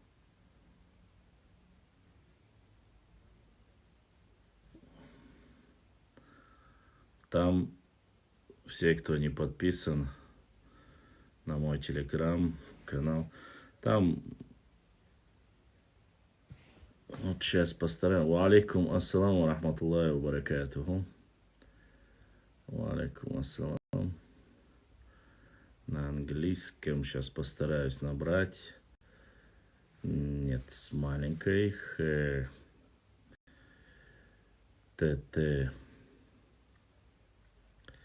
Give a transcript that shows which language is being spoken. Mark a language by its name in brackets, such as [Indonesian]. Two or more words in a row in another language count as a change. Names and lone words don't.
[Russian] Там все, кто не подписан на мой телеграм-канал, там вот сейчас постараюсь. [Arabic] وعليكم السلام ورحمة الله وبركاته. وعليكم السلام. [Russian] На английском сейчас постараюсь набрать. Нет, с маленькой. ТТ.